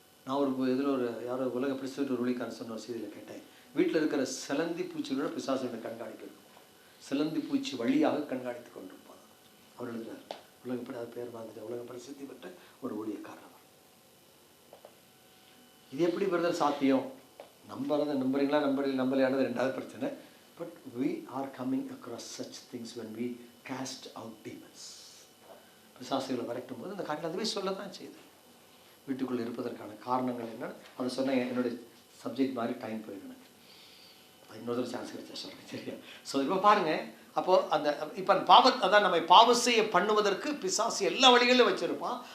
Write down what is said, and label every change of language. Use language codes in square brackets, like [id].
[ta] நான் ஒரு இதில் யாரோ உலக பிரசிடென்ட் ஒரு ஊழியக்காரன் சொன்ன ஒரு செய்தியில் கேட்டேன், வீட்டில் இருக்கிற சிலந்தி பூச்சிகளோட பிசாசுகளை கண்காணிக்கிறது, சிலந்தி பூச்சி வழியாக கண்காணித்து கொண்டிருப்பாங்க. அவர் எழுதுறார், உலகப்படி அது பேர் மாதிரி உலக பிரசித்தி பெற்ற ஒரு ஊழியக்காரர். இது எப்படி பிரதர் சாத்தியம்? நம்புறீங்களா நம்பலையானது ரெண்டாவது பிரச்சனை. [en] But we are coming across such things when we cast out demons. [ta] பிசாசுகளை விரட்டும் போது இந்த காட்டில் அதுவே சொல்லத்தான் செய்யுது. வீட்டுக்குள்ளே இருப்பதற்கான காரணங்கள் என்ன அதை சொன்ன என்னுடைய சப்ஜெக்ட் மாதிரி டைம் போயிடுங்க. இன்னொரு சான்ஸ் கிடைச்சா சொல்கிறேன், சரியா? ஸோ இப்போ பாருங்கள், அப்போது அந்த இப்போ அதான் நம்ம பாவம் செய்ய பண்ணுவதற்கு பிசாசு எல்லா வழிகளிலும் வச்சுருப்பான்.